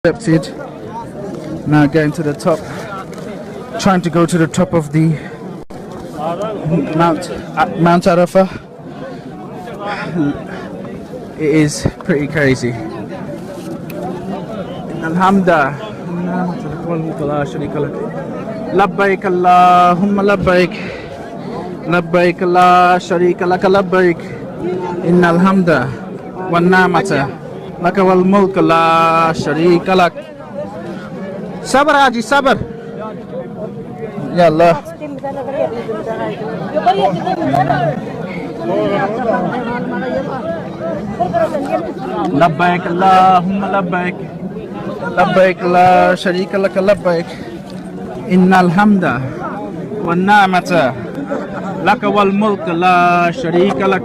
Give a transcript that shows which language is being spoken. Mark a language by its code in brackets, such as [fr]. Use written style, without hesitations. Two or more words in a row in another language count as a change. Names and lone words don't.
[en] accepted. Now getting to the top, trying to go to the top of the Mount Arafah. It is pretty crazy. [ar] Alhamdulillah. لبيك اللهم لبيك. لبيك لا شريك لك لبيك. إن الحمد والنعمة لك والملك لا شريك لك. [ms] Sabar Haji, sabar. [ar] يا الله. لبيك اللهم لبيك. لبيك لا شريك لك لبيك. إن الحمد والنعمة لك والملك لا شريك لك.